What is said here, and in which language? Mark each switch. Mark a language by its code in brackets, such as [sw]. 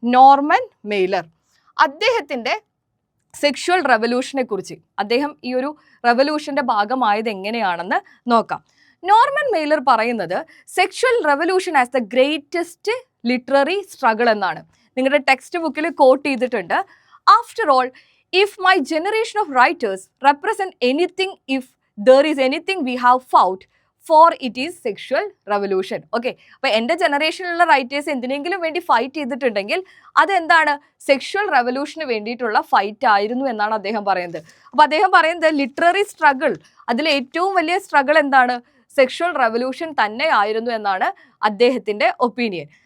[ml] Norman മെയ്ലർ. അദ്ദേഹത്തിൻ്റെ sexual റെവല്യൂഷനെ കുറിച്ച്, അദ്ദേഹം ഈ ഒരു റെവല്യൂഷൻ്റെ ഭാഗമായത് എങ്ങനെയാണെന്ന് നോക്കാം. [en] Norman Mailer പറയുന്നത് sexual revolution as the greatest literary struggle എന്നാണ്. [ml] നിങ്ങളുടെ ടെക്സ്റ്റ് ബുക്കിൽ കോട്ട് ചെയ്തിട്ടുണ്ട്. [en] After all, if my generation of writers represent anything, if there is anything we have fought for, it is sexual revolution. [ml] Okay, അപ്പോൾ എൻ്റെ ജനറേഷനിലുള്ള writers എന്തിനെങ്കിലും വേണ്ടി fight ചെയ്തിട്ടുണ്ടെങ്കിൽ അതെന്താണ്? സെക്ഷുവൽ റെവല്യൂഷന് വേണ്ടിയിട്ടുള്ള ഫൈറ്റ് ആയിരുന്നു എന്നാണ് അദ്ദേഹം പറയുന്നത്. അപ്പോൾ അദ്ദേഹം പറയുന്നത് ലിറ്റററി സ്ട്രഗിൾ, അതിൽ ഏറ്റവും വലിയ സ്ട്രഗിൾ എന്താണ്? സെക്ഷുവൽ റെവല്യൂഷൻ തന്നെ ആയിരുന്നു എന്നാണ് അദ്ദേഹത്തിൻ്റെ ഒപ്പീനിയൻ.